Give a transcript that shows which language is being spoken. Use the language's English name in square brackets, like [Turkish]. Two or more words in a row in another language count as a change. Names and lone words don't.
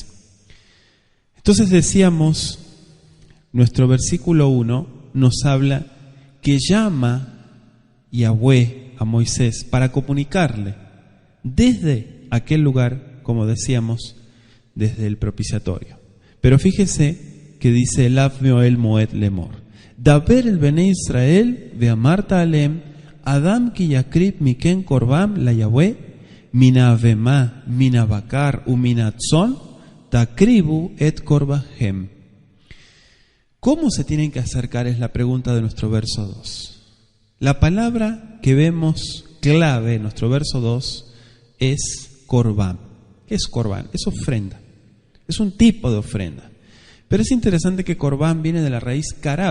[Spanish] Entonces decíamos, nuestro versículo 1 nos habla que llama Yahweh a Moisés para comunicarle desde aquel lugar, como decíamos, desde el propiciatorio. Pero fíjese que dice el [Hebrew] מאהל מועד לאמר. דבר אל בני ישראל ואמרת אלהם אדם כי יקריב מכם קרבן ליהוה מן הבהמה מן הבקר ומן הצאן תקריבו את קרבנכם. [Spanish] ¿Cómo se tienen que acercar? Es la pregunta de nuestro verso 2. La palabra que vemos clave en nuestro verso 2 es korbam. ¿Qué es korbam? Es ofrenda. Es un tipo de ofrenda. Pero es interesante que korbam viene de la raíz karab.